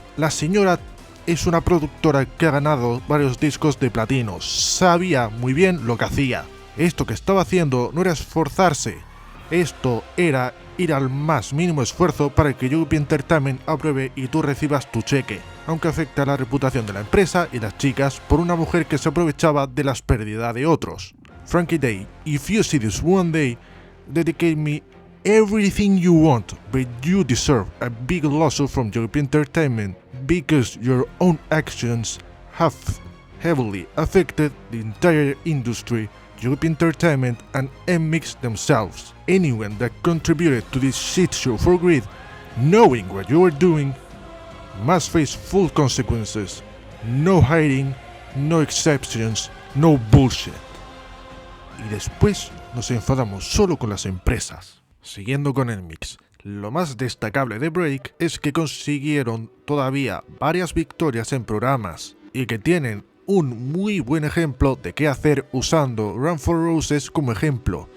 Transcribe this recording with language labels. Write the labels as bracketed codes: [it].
[es] La señora es una productora que ha ganado varios discos de platino, sabía muy bien lo que hacía. Esto que estaba haciendo no era esforzarse, esto era ir al más mínimo esfuerzo para que JYP Entertainment apruebe y tú recibas tu cheque, aunque afecta a la reputación de la empresa y las chicas por una mujer que se aprovechaba de las pérdidas de otros. [en] Frankie Day, if you see this one day, dedicate me everything you want, but you deserve a big lawsuit from JYP Entertainment because your own actions have heavily affected the entire industry, JYP Entertainment and NMIXX themselves. Anyone that contributed to this shit show for greed, knowing what you are doing, must face full consequences. No hiding, no exceptions, no bullshit. [es] Y después nos enfadamos solo con las empresas. Siguiendo con NMIXX, lo más destacable de Break es que consiguieron todavía varias victorias en programas y que tienen un muy buen ejemplo de qué hacer usando Run for Roses como ejemplo.